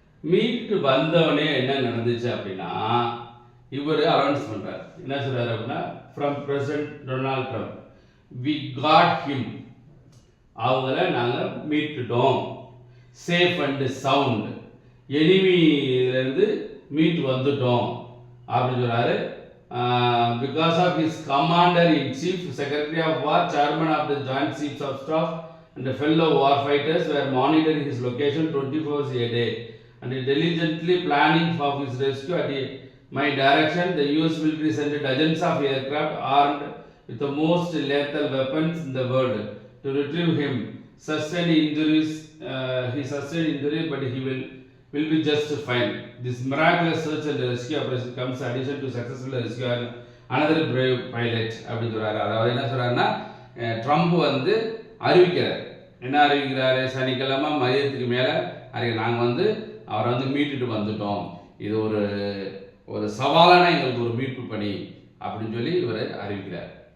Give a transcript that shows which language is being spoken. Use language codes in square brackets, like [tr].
[ta] மீட்டு வந்தவனே என்ன நடந்துச்சு அப்படின்னா, இவர் அனௌன்ஸ் பண்றாரு. என்ன சொல்றாரு அப்படின்னா, [en] from president Donald Trump, we got him, [ta] அவங்கள நாங்கள் மீட்டுட்டோம், [en] safe and sound, [ta] எனிமியிலேருந்து மீட்டு வந்துட்டோம் அப்படின்னு சொல்றாரு. [en] Because of his commander-in-chief, Secretary of War, Chairman of the Joint Chiefs of Staff, and the fellow warfighters were monitoring his location 24 hours a day and diligently planning for his rescue. At my direction, the US military sent dozens of aircraft armed with the most lethal weapons in the world to retrieve him. Sustained injuries, he sustained injury, but he will be just fine. This miraculous search and rescue operation comes in addition to successful rescue another brave pilot [ta] அப்படின்னு சொல்றாரு. அதாவது என்ன சொல்றாருன்னா, Trump அறிவிக்கிறார். என்ன அறிவிக்கிறாரு? சனிக்கிழமை மதியத்துக்கு மேலே நாங்கள் அவரை மீட்டுட்டு வந்துட்டோம், இது ஒரு சவாலான எங்களுக்கு ஒரு மீட்பு பணி அப்படின்னு சொல்லி இவர் அறிவிக்கிறார்.